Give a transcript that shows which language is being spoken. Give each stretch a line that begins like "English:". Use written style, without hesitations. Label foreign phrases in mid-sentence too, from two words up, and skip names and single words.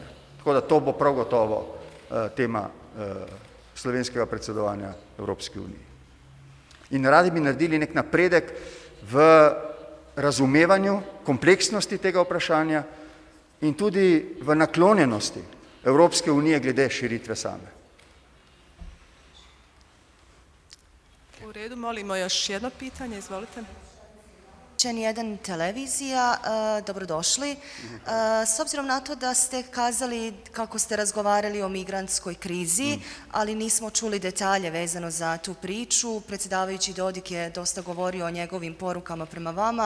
Slovenian: Tako da to bo prav gotovo tema slovenskega predsedovanja Evropski uniji. In radi bi naredili nek napredek v razumevanju kompleksnosti tega vprašanja in tudi v naklonjenosti Evropske unije glede širitve same.
Bosnian: U redu, molimo još jedno pitanje, izvolite. N1 televizija, dobrodošli. S obzirom na to da ste kazali kako ste razgovarali o migrantskoj krizi, ali nismo čuli detalje vezano za tu priču, predsjedavajući Dodik je dosta govorio o njegovim porukama prema vama.